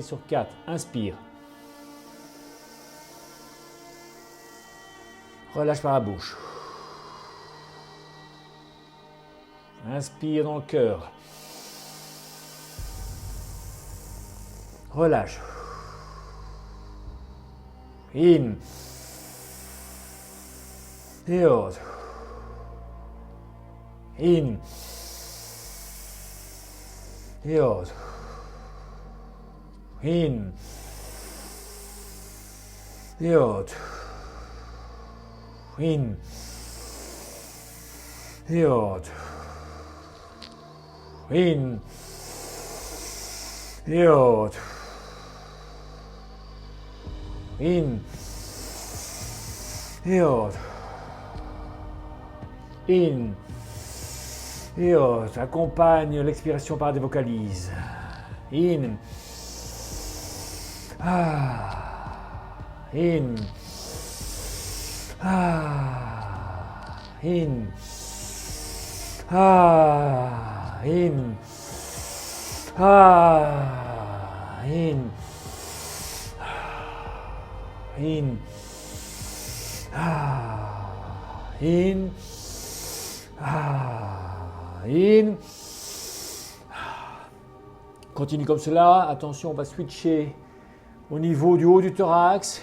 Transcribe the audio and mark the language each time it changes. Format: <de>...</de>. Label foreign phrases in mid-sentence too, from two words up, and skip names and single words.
<fr>Sur 4. Inspire. Relâche par la bouche. Inspire dans le cœur. Relâche. In. Et out. In. Et out. In. Et out. In. Et out. In. Et out. In. Et out. In. Et out. Accompagne l'expiration par des vocalises. In. In. In. In. In. In. In. In. Continue comme cela. Attention, on va switcher au niveau du haut du thorax.</fr>